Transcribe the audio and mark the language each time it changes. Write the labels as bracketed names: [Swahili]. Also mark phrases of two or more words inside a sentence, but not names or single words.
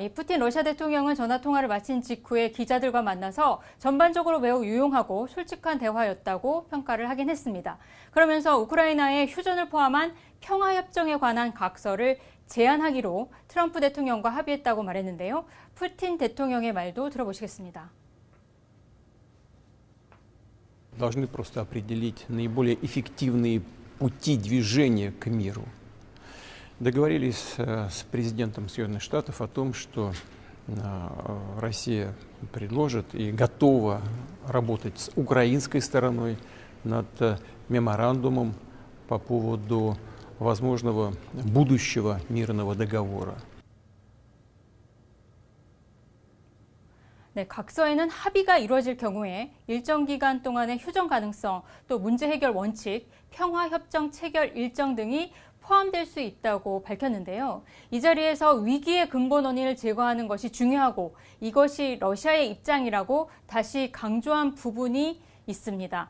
[Korean] 이 푸틴 러시아 대통령은 전화통화를 마친 직후에 기자들과 만나서 전반적으로 매우 유용하고 솔직한 대화였다고 평가를 하긴 했습니다. 그러면서 우크라이나의 휴전을 포함한 평화협정에 관한 각서를 제안하기로 트럼프 대통령과 합의했다고 말했는데요. 푸틴 대통령의 말도 들어보시겠습니다. [Russian] Должны просто определить наиболее эффективные пути движения к миру. Договорились с президентом Соединенных Штатов о том, что Россия предложит и готова работать с украинской стороной над меморандумом по поводу возможного будущего мирного договора. [Korean] 네, 각서에는 합의가 이루어질 경우에 일정 기간 동안의 휴전 가능성, 또 문제 해결 원칙, 평화협정 체결 일정 등이 포함될 수 있다고 밝혔는데요. 이 자리에서 위기의 근본 원인을 제거하는 것이 중요하고 이것이 러시아의 입장이라고 다시 강조한 부분이 있습니다.